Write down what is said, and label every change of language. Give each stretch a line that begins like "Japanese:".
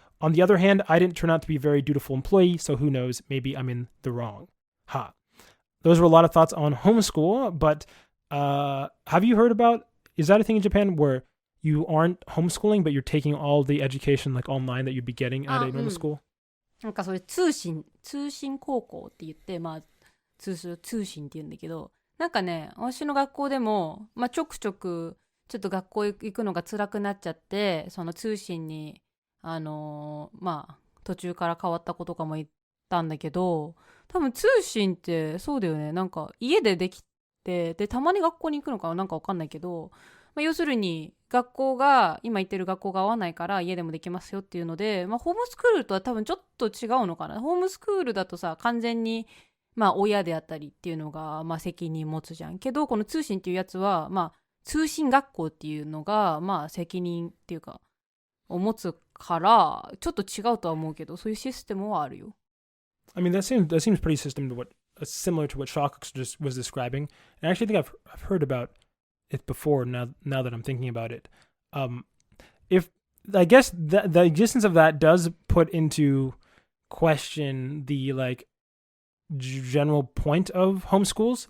English: On the other hand, I didn't turn out to be a very dutiful employee, so who knows, maybe I'm in the wrong. Those were a lot of thoughts on homeschool, but have you heard about, is that a thing in Japan where you aren't homeschooling, but you're taking all the education like online that you'd be getting at a normal school?
Japanese: なんかそれ通信高校って言って、通信って言うんだけど、なんかね、私の学校でも、ちょくちょくちょっと学校行くのが辛くなっちゃって、その通信に途中から変わった子とかもいたんだけど、多分通信ってそうだよね。なんか家でできて、でたまに学校に行くのかなんかわかんないけど、要するに今行ってる学校が合わないから家でもできますよっていうので、ホームスクールとは多分ちょっと違うのかな。ホームスクールだとさ、完全に親であったりっていうのが責任持つじゃんけど、この通信っていうやつは通信学校っていうのが責任っていうかを持つからちょっと違うとは思うけど、そういうシステムはあるよ。
English: I mean, that seems pretty similar to what Shock just was describing. And I actually think I've heard about it before now that I'm thinking about it. if I guess the existence of that does put into question the like general point of homeschools.